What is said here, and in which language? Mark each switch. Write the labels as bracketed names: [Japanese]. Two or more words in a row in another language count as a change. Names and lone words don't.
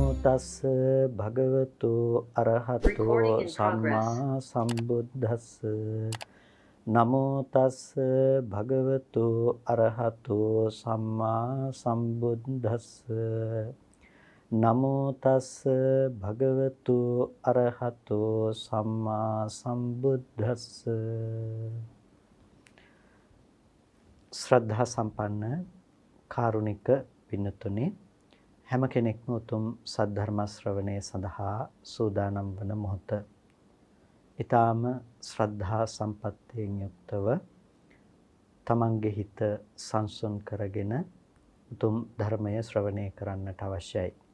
[Pali] තස්ස භගවතු අරහතෝ සම්මා සම්බුද්දස්ස නමෝ තස්ස භගවතු අරහතෝ සම්මා සම්බුද්දස්ස නමෝ තස්ස භගවතු අරහතෝ සම්මා සම්බුද්දස්ස. [Sinhala] ශ්‍රද්ධා සම්පන්න කාරුණික පින්නතුනි, හැම කෙනෙක්ම උතුම් සද්ධර්ම ශ්‍රවණය සඳහා සූදානම් වන මොහොත. ඊටාම ශ්‍රද්ධා සම්පත්තියෙන් යුක්තව තමන්ගේ හිත සංසුන් කරගෙන උතුම් ධර්මය ශ්‍රවණය කරන්නට අවශ්‍යයි.